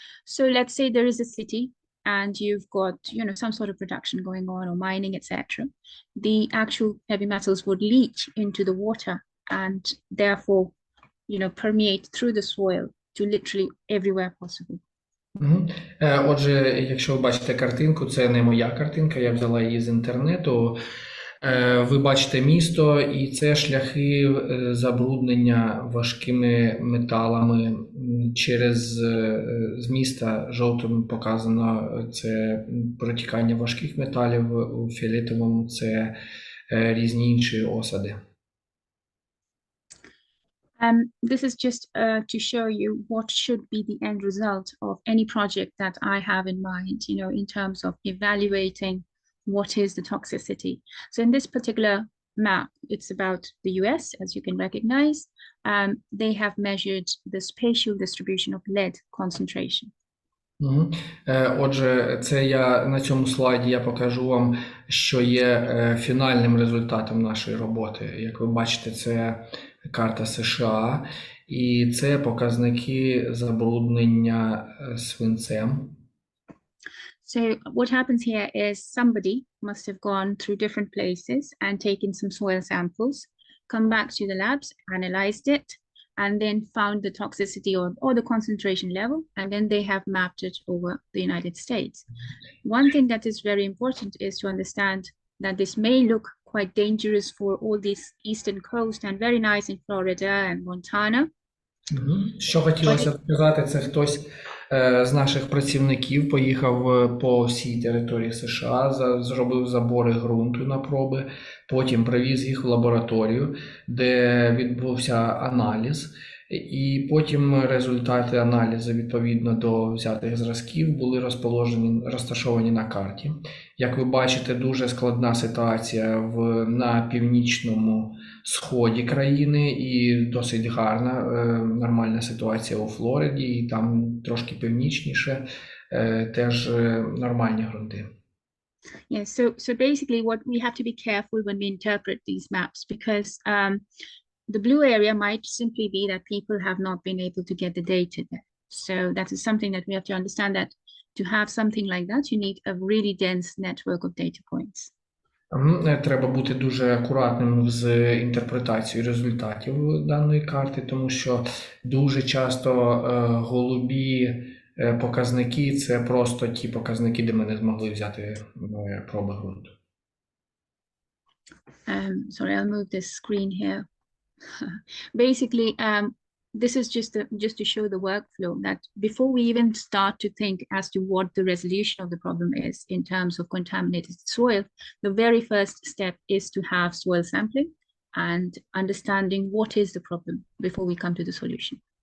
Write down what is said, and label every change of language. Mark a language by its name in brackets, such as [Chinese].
[English] So let's say there is a city and you've got, some sort of production going on or mining, etc. The actual heavy metals would leach into the water and therefore, permeate through the soil to literally everywhere possible. [Ukrainian] Отже, якщо ви бачите картинку, це не моя картинка, я взяла її з інтернету. Ви бачите місто, і це шляхи забруднення важкими металами через з міста. Жовтим показано це протікання важких металів, у фіолетовому це різні інші осади. [English] This is just to show you what should be the end result of any project that I have in mind, in terms of evaluating what is the toxicity. So in this particular map, it's about the US, as you can recognize. They have measured the spatial distribution of lead concentration. Мгм. [Ukrainian] Отже, це я на цьому слайді я покажу вам, що є фінальним результатом нашої роботи. Як ви бачите, це карта США, і це показники забруднення свинцем. [English] So what happens here is somebody must have gone through different places and taken some soil samples, come back to the labs, analyzed it, and then found the toxicity or the concentration level, and then they have mapped it over the United States. One thing that is very important is to understand that this may look quite dangerous for all this eastern coast and very nice in Florida and Montana. [Ukrainian] Що хотілося б сказати, це хтось з наших працівників поїхав по всій території США, зробив забори ґрунту на проби, потім привіз їх в лабораторію, де відбувся аналіз, і потім результати аналізу відповідно до взятих зразків були розташовані на карті. Як ви бачите, дуже складна ситуація на північному сході країни і досить гарна, нормальна ситуація у Флориді, і там трошки північніше теж нормальні ґрунти. [English] Yeah, so basically what we have to be careful when we interpret these maps, because the blue area might simply be that people have not been able to get the data there. So that is something that we have to understand, that to have something like that, you need a really dense network of data points. [Ukrainian] Треба бути дуже акуратним з інтерпретацією результатів даної карти, тому що дуже часто голубі показники – це просто ті показники, де ми не змогли взяти проби ґрунту. [English] Sorry, I'll move this screen here. Basically, this is just to show the workflow, that before we even start to think as to what the resolution of the problem is in terms of contaminated soil, the very first step is to have soil sampling and understanding what is the problem before we come to the solution.